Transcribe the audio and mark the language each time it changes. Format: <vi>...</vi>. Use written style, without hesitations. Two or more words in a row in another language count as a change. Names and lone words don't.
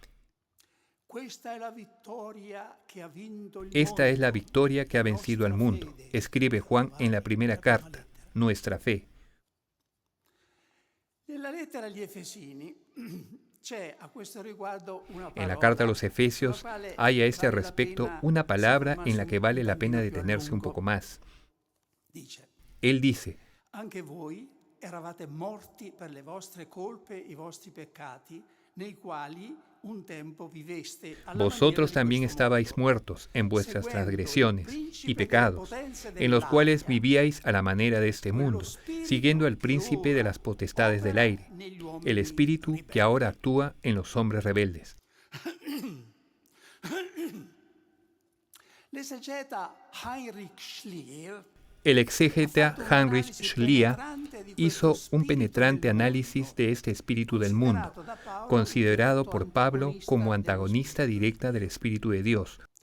<es>Esta es la victoria que ha vencido al mundo, escribe Juan en la primera carta, nuestra fe. En la carta a los Efesios hay a este respecto una palabra en la que vale la pena detenerse un poco más. Él dice:</es> <it>anche voi eravate morti per le vostre colpe e i vostri peccati, nei quali un tempo viveste.</it> <es>Vosotros también estabais muertos en vuestras transgresiones y pecados, en los cuales vivíais a la manera de este mundo, siguiendo al príncipe de las potestades del aire, el espíritu que ahora actúa en los hombres rebeldes. El exégeta Heinrich Schlier hizo un penetrante análisis de este espíritu del mundo, considerado por Pablo como antagonista directa del Espíritu de Dios.</es>